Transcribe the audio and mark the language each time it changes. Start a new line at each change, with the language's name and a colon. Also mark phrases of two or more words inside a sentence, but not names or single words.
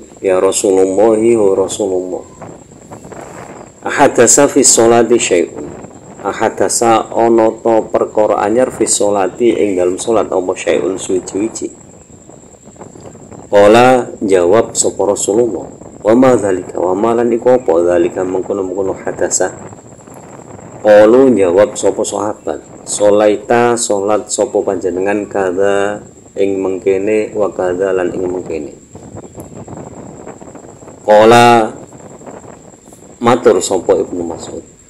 Arabic: Ya Rasulullah wa Rasulullah. Ahadasa fi sholati syai'un.
Javanese: Ahadasa ana ta perkara anyar
Arabic: fi sholati
Javanese: ing dalem salat apa syai'un suci-suci. Qala jawab sapa Rasulullah,
Arabic: wa ma dzalika wa ma
Javanese: lan iku apa dzalika mengkono-mengkono hadasa. Qalu jawab sapa sahabat, sholaita salat sapa panjenengan kadza ing mengkene
Arabic: wa kadza
Javanese: lan ing mengkene. Qala matur sapa Ibnu Mas'ud.